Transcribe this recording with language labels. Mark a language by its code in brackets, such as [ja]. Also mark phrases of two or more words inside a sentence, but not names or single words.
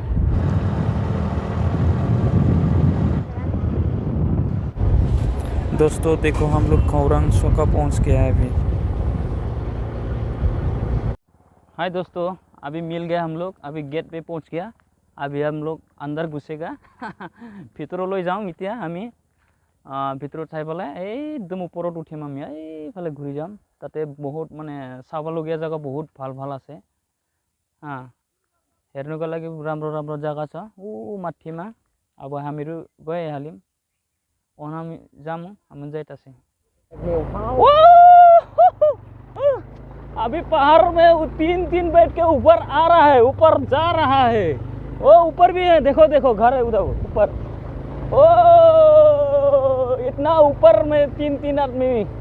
[hi] दोस्तों देखो, हम लोग खौरंग सोका पहुंच गया है अभी। हाय दोस्तों, अभी मिल गया हम लोग, अभी गेट पे पहुंच गया। अभी हम लोग अंदर घुसेगा। [as] ভিতৰলৈ যাম এতিয়া আমি। ভিতৰত চাই পেলাই একদম ওপৰত উঠিম আমি, এইফালে ঘূৰি যাম। তাতে বহুত মানে চাবলগীয়া জেগা বহুত ভাল ভাল আছে। [ne] हाँ हेर्नुको लागि राम्रो राम्रो जग्गा छ। ऊ माथिमा अब हामीहरू गइहाल्यौँ। हामी जाऊँ, हामी जाइताछे। [hi] अभी पहाड़ में तीन बैठ के ऊपर आ रहा है, ऊपर जा रहा है। वो ऊपर भी है, देखो देखो घर है उधर ऊपर। ओ इतना ऊपर में तीन आदमी।